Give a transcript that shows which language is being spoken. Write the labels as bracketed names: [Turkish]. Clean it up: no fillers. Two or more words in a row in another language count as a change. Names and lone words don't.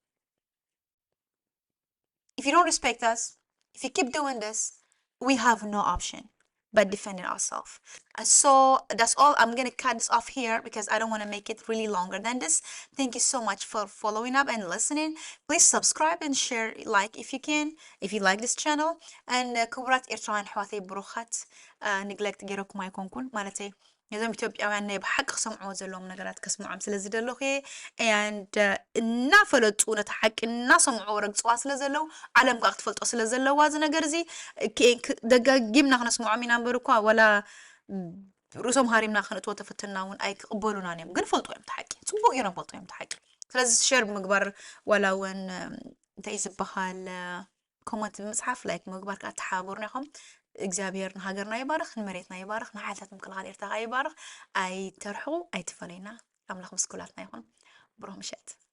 [English] If you don't respect us, if you keep doing this, we have no option but defending ourselves. So that's all. I'm gonna cut this off here because I don't want to make it really longer than this. Thank you so much for following up and listening. Please subscribe and share, like if you can, if you like this channel. [Tigrinya] And ክቡራት ኤርትራውያን ኣሕዋተይ ብሩኻት ንግለክት ገይረኩም ኣይኮንኩን ማለተይ ነዞም ኢትዮጵያውያን ናይ ብሓቂ ክሰምዕዎ ዘለዎም ነገራት ከስምዖም ስለ ዝደለኹ and እናፈለጡ ነቲ ሓቂ እናሰምዑ ረግፅዋ ስለ ዘለው ዓለም ከዓ ክትፈልጦ ስለ ዘለዋ እዚ ነገር እዚ ደጋጊምና ክነስምዖም ኢና እምበር እኳ ወላ ርእሶም ሃሪምና ክንእትዎ ተፈትና እውን ኣይክቕበሉናን እዮም ግን ፈልጦ እዮም ተሓቂ ፅቡቅ እዮም ፈልጦ እዮም ተሓቂ ስለዚ ሸር ብምግባር ወላ እውን እንታይ ዝበሃል ኮመንት ብምፅሓፍ ላይክ ምግባር ከዓ ተሓባበሩና ኢኹም እግዚአብሔር ንሃገርና ይባርኽ ንመሬትና ይባርኽ ንሓይልታት ምክልኻል ኤርትራ ይባርኽ ኣይተርሑ ኣይትፈለዩና ኣምላኽ ምስኩላትና ይኹን ብሩህ ምሸት